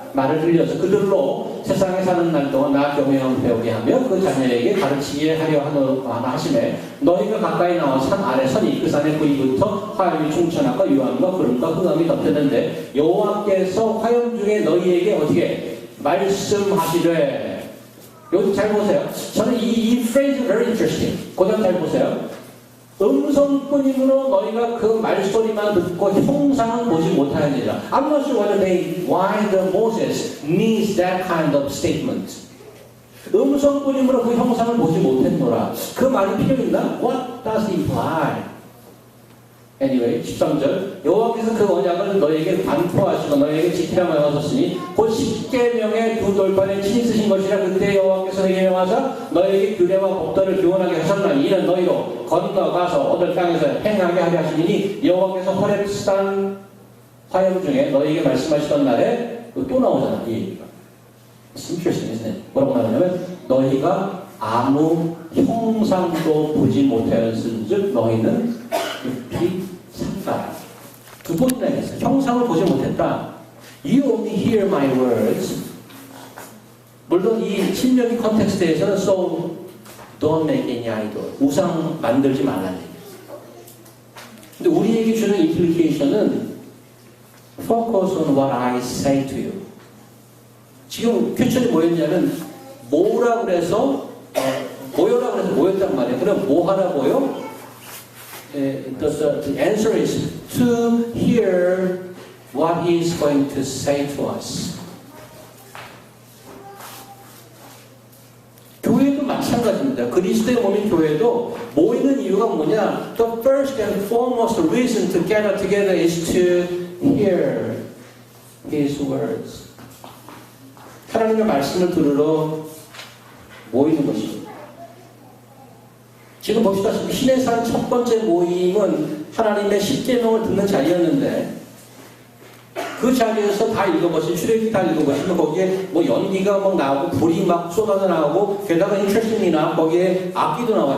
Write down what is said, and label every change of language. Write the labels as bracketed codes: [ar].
[ko] 말을 들려서 그들로 세상에 사는 날 동안 나 경외함을 배우게 하며 그 자녀에게 가르치게 하려 하나 하심에 너희가 가까이 나와 산 아래 서니 그 산의 부위부터 화염이 충천함과 유황과 구름과 흑암이 덮였는데 여호와께서 화염 중에 너희에게 어떻게 말씀하시되. 여기 잘 보세요. 저는 이 [en] phrase very interesting. [ko] 고장 잘 보세요. 음성뿐이므로 너희가 그 말소리만 듣고 형상은 보지 못하느니라. [en] I'm not sure why the Moses needs that kind of statement. [ko] 음성뿐이므로 그 형상을 보지 못했노라. 그 말이 필요 있나? [en] What does it imply? [ko] Anyway, 13절 여호와께서 그 언약을 너희에게 반포하시고 너희에게 지키라 하셨으니 곧 십계명의 두 돌판에 친히 쓰신 것이라. 그때 여호와께서 너희에게 명하사 너희에게 규례와 법도를 교훈하게 하셨나니 이는 너희로 건너가서 얻을 땅에서 행하게 하려 하시니 여호와께서 호렙산 화염 중에 너희에게 말씀하시던 날에 또 나오잖아. 이 얘기가. [en] It's interesting, isn't it? [ko] 뭐라고 나오냐면 너희가 아무 형상도 보지 못하였을 즉 너희는 이 산다. 두 번이나 했어요. 형상을 보지 못했다. [en] You only hear my words. [ko] 물론 이 신명기 컨텍스트에서는 [en] so don't make any idol. [ko] 우상 만들지 말라는 얘기예요. 근데 우리에게 주는 임플리케이션은 [en] focus on what I say to you. [ko] 지금 퀘션이 뭐였냐면 뭐라 그래서 모여라 그래서 모였단 말이에요. 그럼 뭐 하라고요? [en] The answer is to hear what he is going to say to us. [ko] 교회도 마찬가지입니다. 그리스도의 몸인 교회도 모이는 이유가 뭐냐? [en] The first and foremost reason to gather together is to hear his words. [ko] 하나님의 말씀을 들으러 모이는 것입니다. 지금 보시다시피 신의 산 첫 번째 모임은 하나님의 십계명을 듣는 자리였는데 그 자리에서 다 읽어보시면 출애굽기 다 읽어보시면 거기에 뭐 연기가 막 나오고 불이 막 쏟아져 나오고 게다가 인트레스팅이나 거기에 악기도 나와요.